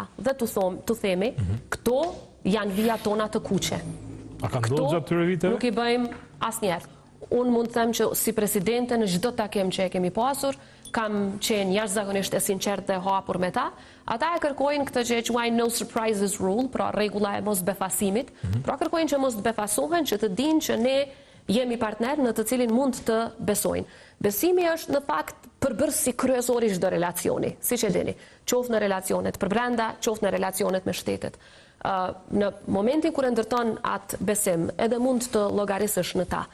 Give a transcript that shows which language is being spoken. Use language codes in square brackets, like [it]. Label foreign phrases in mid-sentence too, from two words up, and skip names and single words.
[sq] Dhe të themi, këto janë vijat tona të kuqe. A ka ndodhur gjatë këtyre viteve? Nuk i bëjmë asnjëherë. Unë mund të them që si presidente në çdo takim që e kemi pasur, kam qenë jashtëzakonisht e sinqert dhe hapur me ta. Ata e kërkojnë këtë që e quajnë [en] no surprises rule, [sq] pra rregulla e mos befasimit. Pra kërkojnë që mos të befasohen, që të dinë që ne jemi partner në të cilin mund të besojnë. Besimi është në fakt përbërësi kryesor i çdo relacioni, siç e dini, qoftë në relacionet përbrenda, qoftë në relacionet me shtetet. Në momentin kur e ndërton atë besim, edhe mund të llogarisësh në ta.